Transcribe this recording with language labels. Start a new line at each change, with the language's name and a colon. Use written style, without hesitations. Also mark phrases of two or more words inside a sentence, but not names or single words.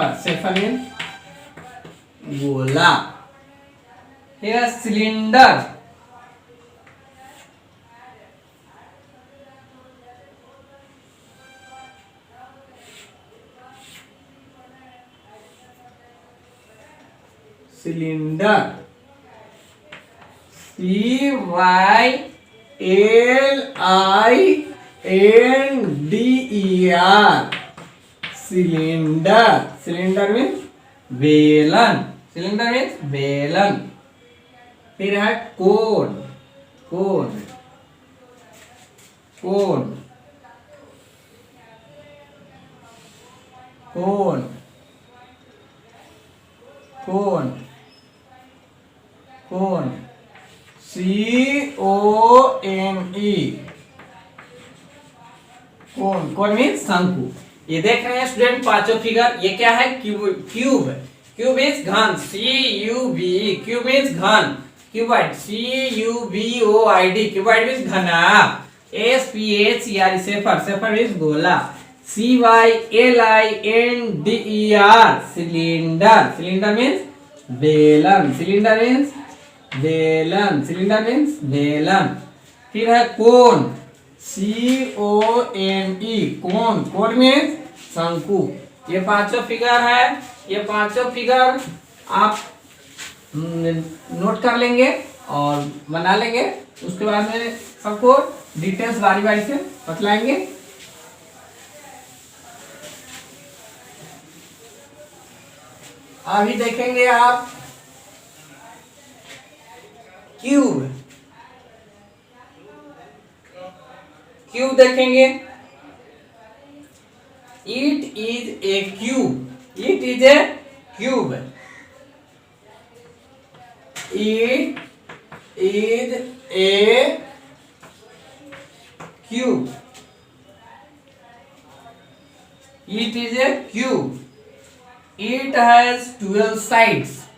English: sphere means गोला। Here cylinder, cylinder, CYLINDER, cylinder. cylinder means बेलन। cylinder means बेलन।
Hindi: फिर है
English: cone, cone, cone, cone, cone, cone, CONE, cone. cone means शंकु।
Hindi: ये देख रहे हैं स्टूडेंट पांचों फिगर, ये क्या है?
English: क्यूब। cube, cube means घन, CUB, cube means घन। cuboid, CUBOID, cuboid means घनाभ। SPHERE, sphere, sphere means गोला। CYLINDER, cylinder. cylinder means बेलन। cylinder means बेलन। cylinder means बेलन।
Hindi: फिर है
English: cone, CONE cone, cone means शंकु।
Hindi: ये पांचों फिगर है, ये पांचों फिगर आप नोट कर लेंगे और बना लेंगे। उसके बाद में सबको डिटेल्स बारी बारी से बतलाएंगे। अभी देखेंगे आप क्यूब, क्यूब देखेंगे।
English: It is a cube, It is a cube, It is a cube, It is a cube, It has 12 sides,